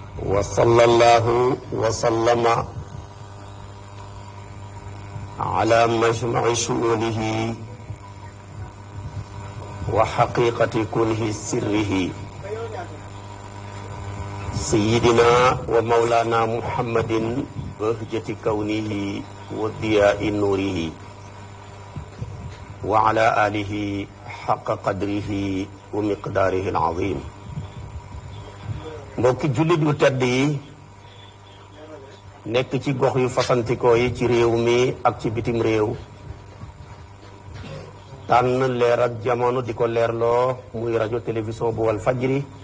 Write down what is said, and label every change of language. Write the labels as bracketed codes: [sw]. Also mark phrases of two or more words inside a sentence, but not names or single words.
[ar] وصلى الله وسلم على مجمع شؤونه وحقيقة كنه سره سيدنا ومولانا محمد بهجة كونه وضياء نوره وعلى آله حق قدره ومقداره العظيم. [wo] mbokki jullit yu tedd yi nekk ci gox yu fasantikoo yi ci réew mi ak ci bitim réew tànn leer ak jamono di ko leerloo muy rajo télévision bu Walfadjri